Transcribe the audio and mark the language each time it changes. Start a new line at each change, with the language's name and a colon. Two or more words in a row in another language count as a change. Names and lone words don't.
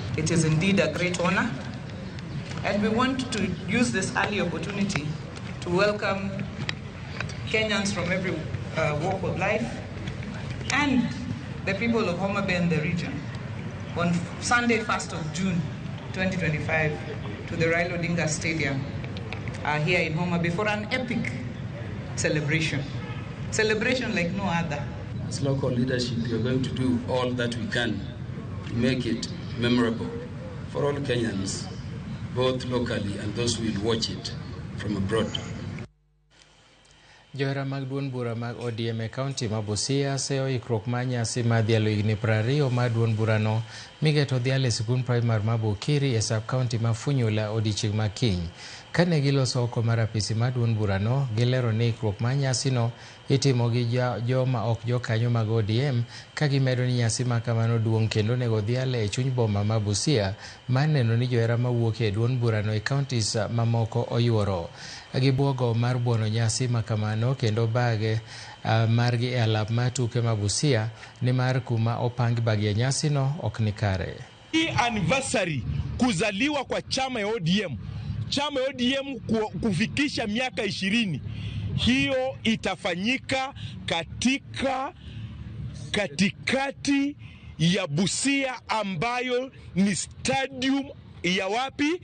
English: It is indeed a great honor, and we want to use this early opportunity to welcome Kenyans from every walk of life and the people of Homa Bay and the region on Sunday, 1st of June 2025 to the Raila Odinga Stadium here in Homa Bay for an epic celebration like no other. As local leadership, we are going to do all that we can to make it memorable for all Kenyans, both locally and those who will watch it from abroad.
Luo (Kenya and Tanzania): Johera mag duond bura mag ODM e kaunti ma Busia seyo ikruok ma nyasi ma dhialo higni 20 ma duond burano migeto dhialo e sikund primar ma Bukiri e sub kaunti ma Funyula odiechieng' ma kiny. Kane giloso oko mar apisi ma duond burano, gilero ni ikruok ma nyasino itimo gi joma ok jokanyo mag ODM, ka gimedo ni nyasi ma kamano duong' kendo nego dhialo e chuny boma ma Busia ma neno ni johera mawuok e duond burano e kauntis mamoko oyuoro. Gibuogo mar buono nyasi ma kamano kendo bage margi e alap ma tuke ma Busia ni mar kuma opangi bagia nyasi no ok ni kare.
Swahili: Hii anniversary kuzaliwa kwa chama ya ODM, chama ya ODM kufikisha miaka 20, hiyo itafanyika katikati ya Busia ambayo ni stadium ya wapi?